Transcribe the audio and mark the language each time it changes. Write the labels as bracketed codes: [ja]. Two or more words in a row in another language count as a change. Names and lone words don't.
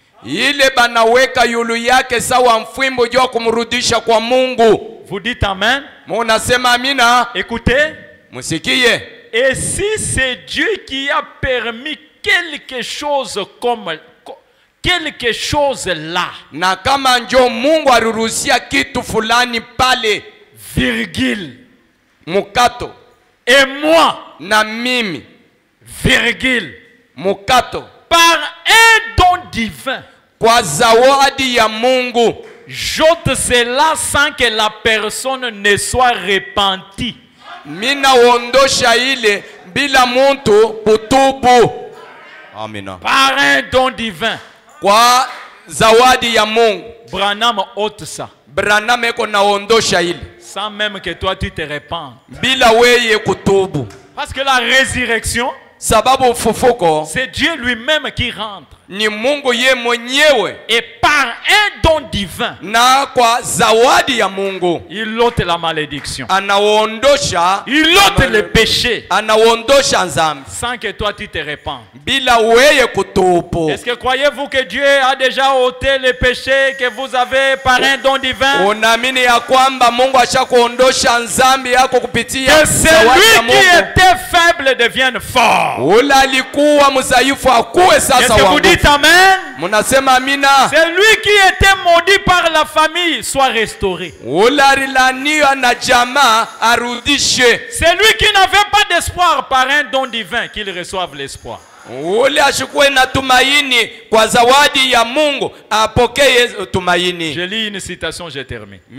[fr] Vous dites Amen. Écoutez. Et si c'est Dieu qui a permis quelque chose comme quelque chose là, [sw] na kama njo Mungu aliruhusia kitu fulani pale, [fr] virgule, [sw] mukato, [fr] et moi, [sw] na mimi, [fr] virgule, [sw] mukato, [fr] par un don divin, [sw] kwa zawadi ya Mungu, [fr] j'ôte cela sans que la personne ne soit repentie. [sw] Mina ondosha ile bila muntu kutubu. Amina. [fr] Par un don divin. [sw] Kwa zawadi ya Mungu. [fr] Branham ôte ça. [sw] Branham eko na ondosha ile. [fr] Sans même que toi tu te répandes. [sw] Bila weye kutubu. [fr] Parce que la résurrection, [sw] sababu ufufuko, [fr] c'est Dieu lui-même qui rentre. [sw] Ni Mungu ye mwenyewe. [fr] Et par un don divin, [sw] na kwa zawadi ya Mungu, [fr] il ôte la malédiction. [sw] Anaondosha, [fr] il ôte le péché. [sw] Anaondosha nzambi. [fr] Sans que toi tu te répandes. [sw] Bila weye kutubu. [fr] Est-ce que croyez-vous que Dieu a déjà ôté le péché que vous avez par un don divin? [sw] Unaamini ya kwamba Mungu ashakuondosha nzambi yako kupitia [fr] que celui qui était faible devienne fort. [sw] Ula alikuwa mzaifu akuwe sasa wangu. [fr] Amen. C'est lui qui était maudit par la famille soit restauré. C'est lui qui n'avait pas d'espoir par un don divin qu'il reçoive l'espoir. Je lis une citation, je termine.